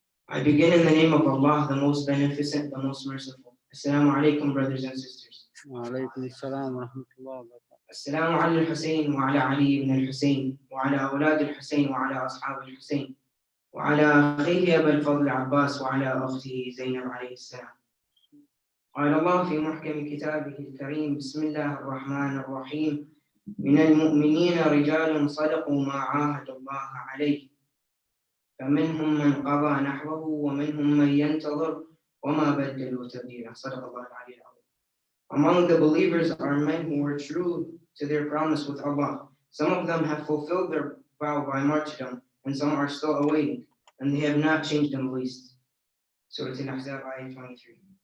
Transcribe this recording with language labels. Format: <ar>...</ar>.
<en>I begin in the name of Allah, the most beneficent, the most merciful. Assalamu alaikum, brothers and sisters.</en> <ar>وعليكم السلام ورحمة الله وبركاته. السلام على الحسين وعلى علي بن الحسين وعلى أولاد الحسين وعلى أصحاب الحسين وعلى أخيه أبا الفضل العباس وعلى أخته زينب عليه السلام. قال الله في محكم كتابه الكريم بسم الله الرحمن الرحيم من المؤمنين رجال صدقوا ما عاهدوا الله عليه فمنهم من قضى نحبه ومنهم من ينتظر وما بدلوا تبديلا. صدق الله العلي العظيم.</ar> <en>Among the believers are men who were true to their promise with Allah. Some of them have fulfilled their vow by martyrdom, and some are still awaiting, and they have not changed in the least. Surah Al-Ahzab, ayah 23.</en>